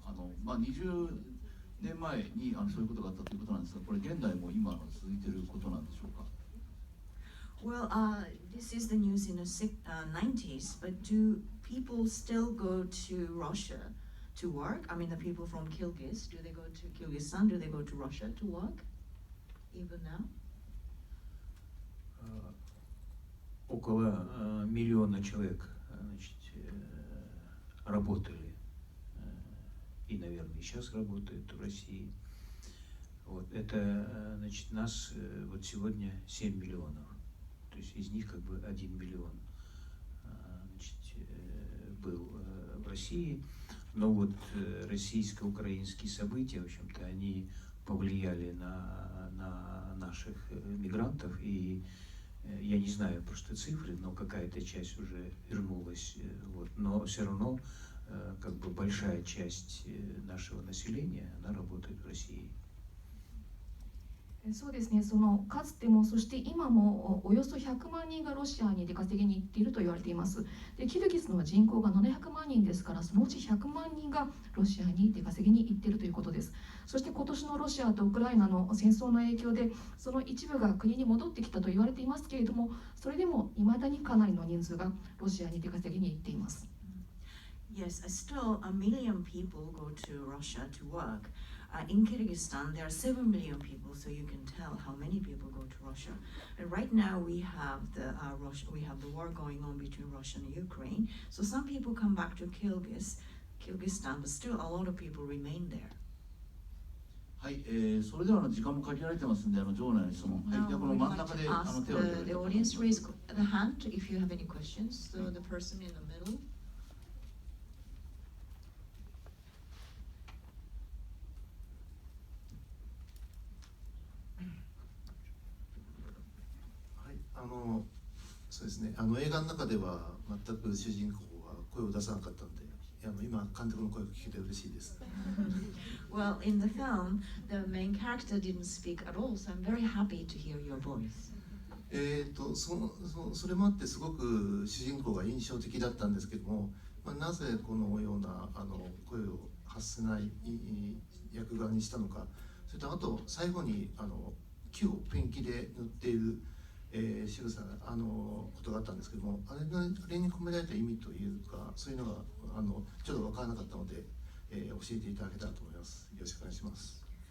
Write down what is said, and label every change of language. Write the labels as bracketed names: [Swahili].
[Japanese] 20年前にそういうことがあったということなんですが、これ現代も今続いていることなんでしょうか。 [English] Well, this is the news in the 90s, but do people still go to Russia to work? I mean, the people from Kyrgyz, do they go to Kyrgyzstan? Do they go to Russia to work even now? [Russian] Около миллиона человек, значит, работали и, наверное, сейчас работают в России. Вот это, значит, нас вот сегодня 7 миллионов. То есть из них как бы 1 миллион, значит, был в России. Но вот российско-украинские события, в общем-то, они повлияли на наших мигрантов. И я не знаю просто цифры, но какая-то часть уже вернулась. Вот. Но все равно как бы большая часть нашего населения, она работает в России. [Japanese] そうですね、かつてもそして今もおよそ100万人がロシアに出稼ぎに行っていると言われています。でキルギスの人口が700万人ですから、そのうち100万人がロシアに出稼ぎに行っているということです。そして今年のロシアとウクライナの戦争の影響でその一部が国に戻ってきたと言われていますけれども、それでもいまだにかなりの人数がロシアに出稼ぎに行っています。 [English] Yes, still a million people go to Russia to work. In Kyrgyzstan, there are 7 million people, so you can tell how many people go to Russia. And right now, we have the war going on between Russia and Ukraine. So some people come back to Kyrgyzstan, but still a lot of people remain there. [Japanese] はい、それでは時間も限られてますんで、場内の質問。はい、じゃあこの真ん中で手を挙げていただきたいと思います。 [English] The audience raise the hand if you have any questions. So the person in the middle. [Japanese] そうですね、映画の中では全く主人公は声を出さなかったので、今監督の声を聞けて嬉しいです。 [English] Well, in the film, the main character didn't speak at all, so I'm very happy to hear your voice. [Japanese] それもあってすごく主人公が印象的だったんですけども、なぜこのような声を発せない役柄にしたのか、それとあと最後に木をペンキで塗っている仕草ことがあったんですけども、あれに込められた意味というか、そういうのがちょっと分からなかったので、教えていただけたらと思います。よろしくお願いします。